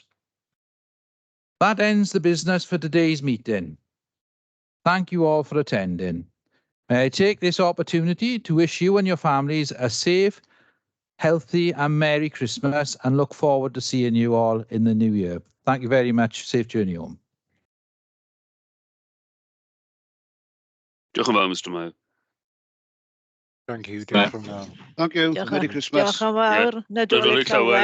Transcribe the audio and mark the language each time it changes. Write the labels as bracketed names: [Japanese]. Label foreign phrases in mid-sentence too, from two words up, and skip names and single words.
[English] That ends the business for today's meeting. Thank you all for attending. May I take this opportunity to wish you and your families a safe, healthy and Merry Christmas, and look forward to seeing you all in the new year. Thank you very much. Safe journey home. [Welsh] Diolch yn fawr, Mr Mayor. [English] Thank you. [Welsh] Diolch yn fawr. [English] Thank you. [Welsh] Diolch [English] Merry [Welsh] yn [English] Christmas. [Welsh] fawr. Nadolig llawer.